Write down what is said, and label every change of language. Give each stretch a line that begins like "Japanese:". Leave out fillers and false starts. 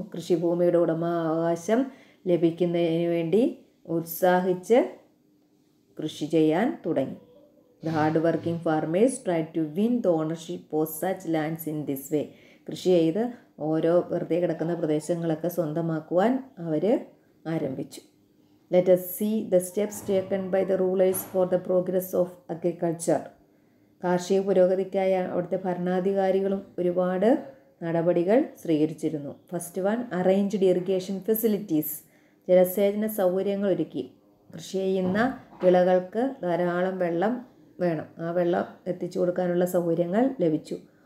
Malayalam: കൃഷിഭൂമിയുടെ ഉടമാവകാശം ലഭിക്കുന്നതിന് വേണ്ടി ഉത്സാഹിച്ച് കൃഷി ചെയ്യാൻ തുടങ്ങി.
English: The hard working farmers tried to win the ownership of such lands in this way.
Malayalam: കൃഷി ചെയ്ത് ഓരോ വെറുതെ കിടക്കുന്ന പ്രദേശങ്ങളൊക്കെ സ്വന്തമാക്കുവാൻ അവർ ആരംഭിച്ചു.
English: Let us see the steps taken by the rulers for the progress of agriculture.
Malayalam: കാർഷിക പുരോഗതിക്കായി അവിടുത്തെ ഭരണാധികാരികളും ഒരുപാട് നടപടികൾ സ്വീകരിച്ചിരുന്നു.
English: First one, arranged irrigation facilities.
Malayalam: ജലസേചന സൗകര്യങ്ങൾ ഒരുക്കി. കൃഷി ചെയ്യുന്ന വിളകൾക്ക് ധാരാളം വെള്ളം വേണം, ആ വെള്ളം എത്തിച്ചു കൊടുക്കാനുള്ള സൗകര്യങ്ങൾ ലഭിച്ചു.